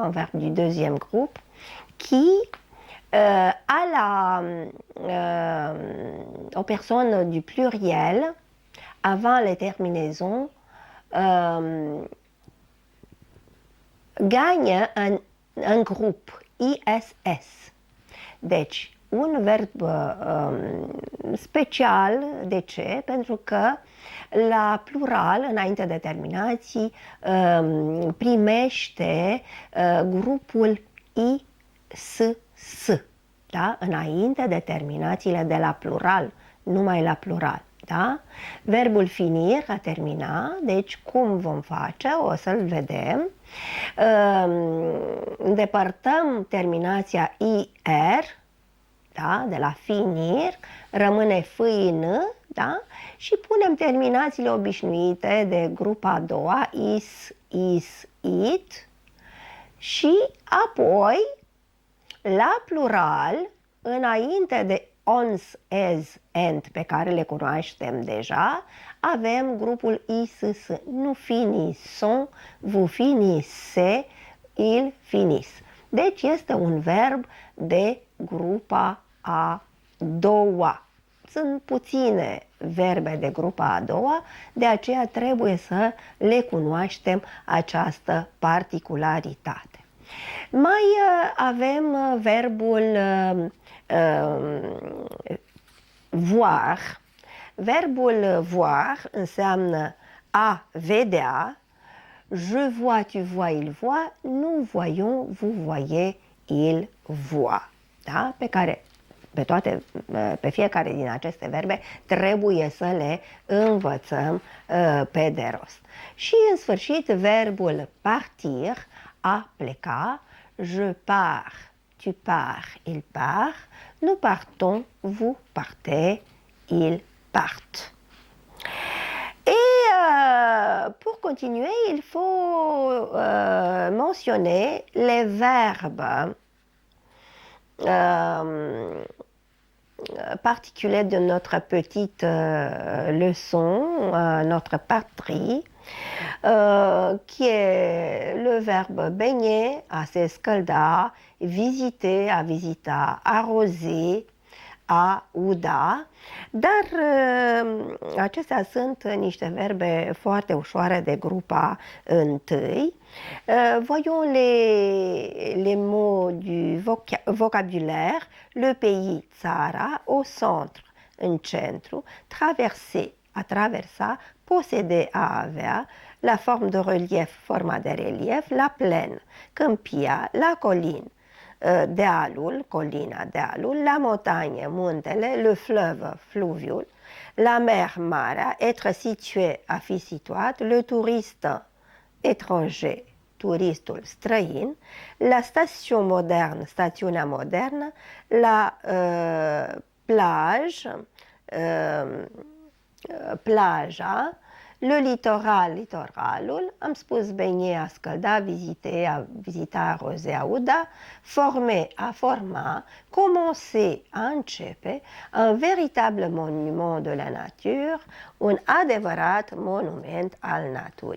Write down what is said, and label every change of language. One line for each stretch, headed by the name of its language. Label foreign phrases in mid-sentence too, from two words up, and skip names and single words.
French: Un verbe du deuxième groupe qui aux personnes du pluriel, avant les terminaisons, gagne un group, ISS.
Romanian: Deci, un verb special. De ce? Pentru că la plural, înainte de terminații, primește grupul ISS. Da? Înainte de terminațiile de la plural, numai la plural. Da? Verbul finir, a termina, deci cum vom face? O să-l vedem. Îndepărtăm terminația IR, da? De la finir, rămâne FIN, da? Și punem terminațiile obișnuite de grupa a doua,
French: is, it,
Romanian: și apoi, la plural, înainte de ons, as, and, pe care le cunoaștem deja, avem grupul ISS.
French: Nous finissons, vous finissez, il finis.
Romanian: Deci este un verb de grupa a doua. Sunt puține verbe de grupa a doua, de aceea trebuie să le cunoaștem această particularitate. Mai avem verbul voir. Verbul voir înseamnă a vedea.
French: Je vois, tu vois, il voit. Nous voyons, vous voyez, il voit.
Romanian: Da? Pe fiecare din aceste verbe trebuie să le învățăm pe de rost. Și în sfârșit verbul partir, a pleca.
French: Je pars, tu pars, il part. Nous partons, vous partez, ils partent. Et pour continuer, il faut mentionner les verbes particuliers de notre petite leçon, notre patrie, qui est le verbe baigner,
Romanian: a se scalda,
French: visiter,
Romanian: a visita,
French: arroser,
Romanian: a uda, dar acestea sunt niște verbe foarte ușoare de grupa întâi.
French: Voyons les mots du vocabulaire. Le pays,
Romanian: țara,
French: au centre,
Romanian: în centru,
French: traverser,
Romanian: a traversa,
French: posséder,
Romanian: a avea,
French: la forme de relief,
Romanian: forma de relief,
French: la plaine, câmpia, la colline,
Romanian: dealul, colina, dealul,
French: la montagne, muntele, le fleuve, fluviul, la mer, marea, être situé,
Romanian: a fi situat,
French: le touriste, étranger,
Romanian: turistul, străin,
French: la station moderne,
Romanian: stațiunea modernă,
French: la plage,
Romanian: plaja,
French: le littoral,
Romanian: litoralul, am spus baigner, a scălda, visiter, a vizita, arroser, a uda, former, a forma, commencer, a începe,
French: un véritable monument de la nature,
Romanian: un adevărat monument al naturii.